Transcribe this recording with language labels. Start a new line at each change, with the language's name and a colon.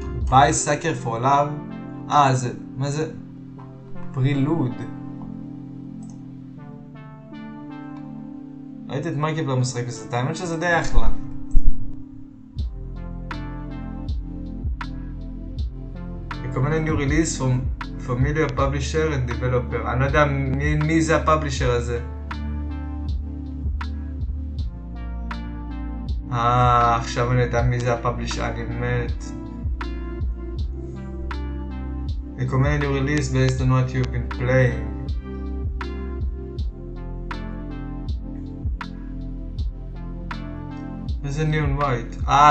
English: ביי סאקר פור לאב?
Hebrew: זה, מה זה?
English: פרילוד.
Hebrew: ראיתי את מייקל במשחק בזה, האמת שזה די אחלה.
English: recommend a new release from familiar publisher and developer.
Hebrew: אני לא יודע מי זה הפאבלישר הזה. עכשיו אני יודע מי זה הפאבלישר, אני מת.
English: recommend a new release based on what you've been playing.
Hebrew: איזה neon white?